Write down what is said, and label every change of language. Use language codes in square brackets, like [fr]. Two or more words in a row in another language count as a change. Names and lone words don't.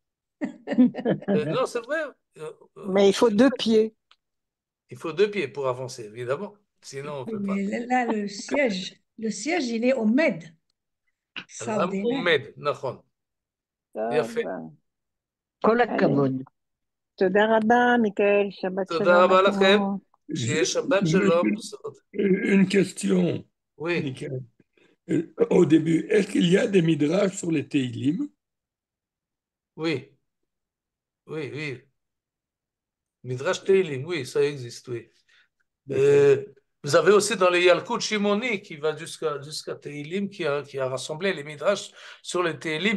[fr] Non, c'est vrai. Mais il faut 2 pieds. Il faut 2 pieds pour avancer, évidemment. Sinon, on ne Oui, peut pas. mais là, le siège, il est au Med. Ram Extraordinaire. Omed, Nachon. Bien fait. [he] כל [fr] Allez. [he] הכבוד. תודה רבה, מיכאל. שבת תודה שלום רבה לכם. לכם. שיהיה שבת שלום. [fr] Une question, Oui, Michael. Au début, est-ce qu'il y a des midrash sur les Teilim? oui, oui. Midrash Teilim, oui, ça existe, oui. Vous avez aussi dans les Yalkut Shimoni qui va jusqu'à Teilim, qui a rassemblé les midrash sur les Teilim.